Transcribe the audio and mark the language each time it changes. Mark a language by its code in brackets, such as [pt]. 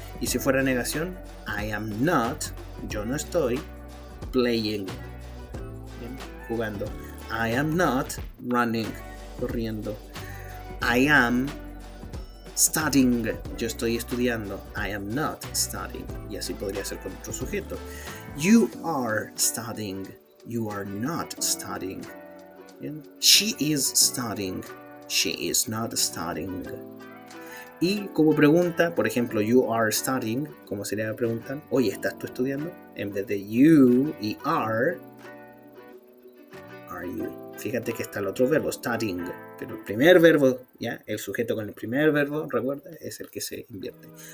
[es] Y si fuera negación, [en] I am not, [es] yo no estoy, [en] playing, [es] ¿bien? Jugando. [en] I am not running, [es] corriendo. [en] I am studying, [es] yo estoy estudiando. [en] I am not studying. [es] Y así podría ser con otro sujeto. [en] You are studying, you are not studying. [es] ¿Bien? [en] She is studying, she is not studying. [es] Y como pregunta, por ejemplo, [en] you are studying, [es] ¿cómo sería la pregunta? Oye, ¿estás tú estudiando? En vez de [en] you [es] y [en] are you? [es] Fíjate que está el otro verbo, [en] studying, [es] pero el primer verbo, ¿ya? El sujeto con el primer verbo, recuerda, es el que se invierte.